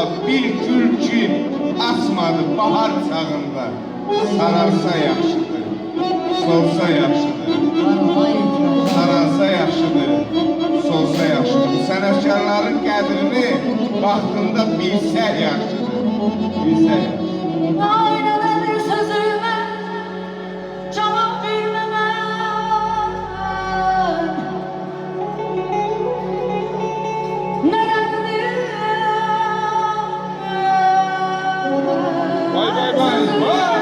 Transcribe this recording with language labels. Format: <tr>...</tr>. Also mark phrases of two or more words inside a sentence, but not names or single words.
<az>Bir gül ki açmadı bahar çağında. Sararsa yaxşıdır, solsa yaxşıdır. Sararsa yaxşıdır, solsa yaxşıdır. Bu sənətkarların qədrini vaxtında bilsək yaxşıdır. Bilsək yaxşıdır.</az> <tr>Aynadır sözüme cevap vermemem. Nedendir? Vay vay vay vay.</tr>